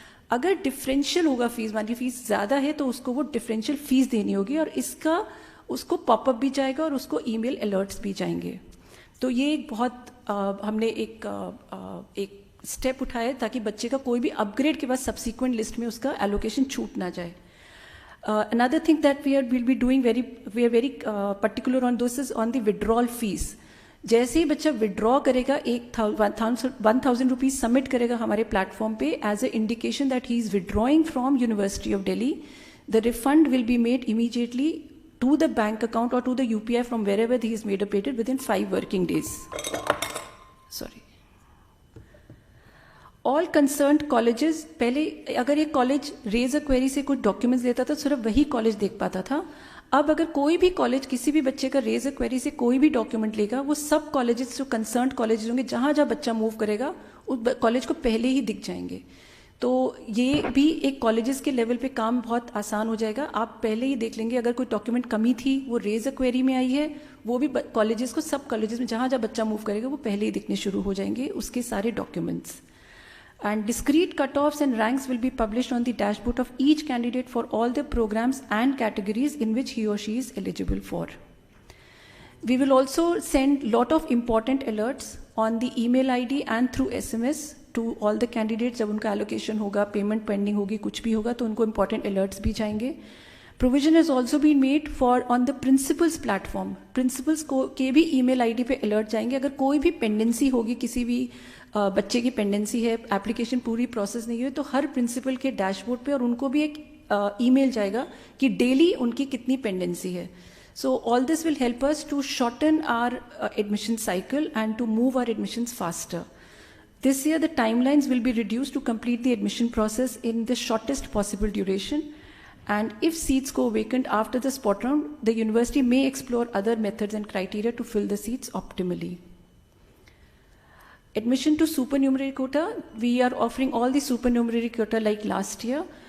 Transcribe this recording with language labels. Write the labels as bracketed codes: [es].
[hi] अगर डिफरेंशियल होगा फीस, मान ली फीस ज़्यादा है तो उसको वो डिफरेंशियल फीस देनी होगी, और इसका उसको पॉपअप भी जाएगा और उसको ईमेल अलर्ट्स भी जाएंगे। तो ये एक बहुत हमने एक स्टेप उठाया ताकि बच्चे का कोई भी अपग्रेड के बाद सब्सिक्वेंट लिस्ट में उसका एलोकेशन छूट ना जाए। [en] Another thing that we are very particular on this is on the withdrawal fees. [hi] जैसे ही बच्चा विड्रॉ करेगा 1,000 रुपीज सबमिट करेगा हमारे प्लेटफॉर्म पे [en] As a indication that he is withdrawing from university of Delhi, the refund will be made immediately to the bank account or to the UPI from wherever he is made updated within 5 working days. Sorry. All concerned colleges, [hi] पहले अगर एक college raise a query से कुछ documents देता था सिर्फ वही college देख पाता था। अब अगर कोई भी कॉलेज किसी भी बच्चे का रेज अ क्वेरी से कोई भी डॉक्यूमेंट लेगा, वो सब कॉलेजेस जो कंसर्न्ड कॉलेज होंगे जहाँ जहाँ बच्चा मूव करेगा उस कॉलेज को पहले ही दिख जाएंगे। तो ये भी एक कॉलेजेस के लेवल पे काम बहुत आसान हो जाएगा। आप पहले ही देख लेंगे अगर कोई डॉक्यूमेंट कमी थी वो रेज अ क्वेरी में आई है, वो भी कॉलेजेस को सब कॉलेजेस में जहाँ जहाँ बच्चा मूव करेगा वो पहले ही दिखने शुरू हो जाएंगे उसके सारे documents. [en] And discrete cutoffs and ranks will be published on the dashboard of each candidate for all the programs and categories in which he or she is eligible for. We will also send lot of important alerts on the email ID and through SMS to all the candidates. [hi] जब उनका allocation होगा, payment pending होगी, कुछ भी होगा तो उनको important alerts भी जाएंगे। [en] Provision has also been made for on the principals platform. [hi] Principals को के भी email ID पे alert जाएंगे। अगर कोई भी pendency होगी, किसी भी बच्चे की पेंडेंसी है, एप्लीकेशन पूरी प्रोसेस नहीं हुई, तो हर प्रिंसिपल के डैशबोर्ड पे और उनको भी एक ईमेल जाएगा कि डेली उनकी कितनी पेंडेंसी है। [en] So all this will help us to shorten our admission cycle and to move our admissions faster. This year the timelines will be reduced to complete the admission process in the shortest possible duration, and if seats go vacant after the spot round, the university may explore other methods and criteria to fill the seats optimally. Admission to supernumerary quota, we are offering all the supernumerary quota like last year.